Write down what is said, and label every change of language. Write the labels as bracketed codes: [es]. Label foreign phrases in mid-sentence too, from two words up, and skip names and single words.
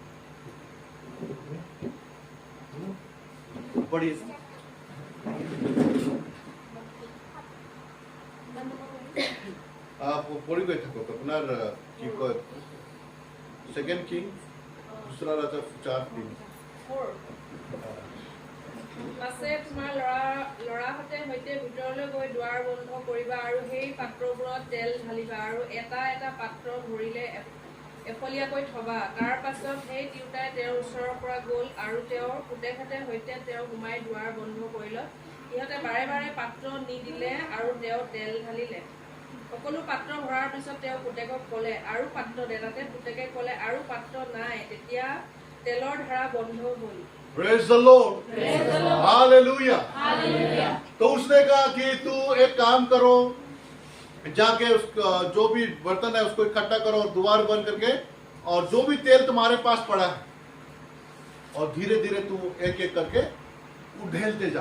[hi] पढ़िए। आप पढ़ी गए थे अपना [en] second king, [hi] दूसरा राजा 4:3। [as] পাছে তোমাৰ লৰাহঁতে সৈতে ভিতৰলৈ গৈ দুৱাৰ বন্ধ কৰিবা আৰু সেই পাত্ৰবোৰত তেল ঢালিবা আৰু এটা এটা পাত্ৰ ভৰিলে এফলীয়াকৈ থবা। তাৰ পাছত সেই তিৰোতাই তেওঁৰ ওচৰৰ পৰা গ'ল আৰু তেওঁৰ পুতেকহঁতে সৈতে তেওঁ সোমাই দুৱাৰ বন্ধ কৰিলে। সিহঁতে বাৰে বাৰে পাত্ৰ নিদিলে আৰু তেওঁ তেল ঢালিলে। সকলো পাত্ৰ ভৰাৰ পিছত তেওঁ পুতেকক ক'লে আৰু পাত্ৰ দে। তাতে পুতেকে ক'লে আৰু পাত্ৰ নাই। তেতিয়া তেলৰ ধাৰা বন্ধ হ'ল। [en] Praise the Lord, [hi] हालेलुया। तो उसने कहा कि तू एक काम करो, जाके उस जो भी बर्तन है उसको इकट्ठा करो और द्वार बंद करके, और जो भी तेल तुम्हारे पास पड़ा है और धीरे धीरे तू एक एक करके उड़ेलते जाओ।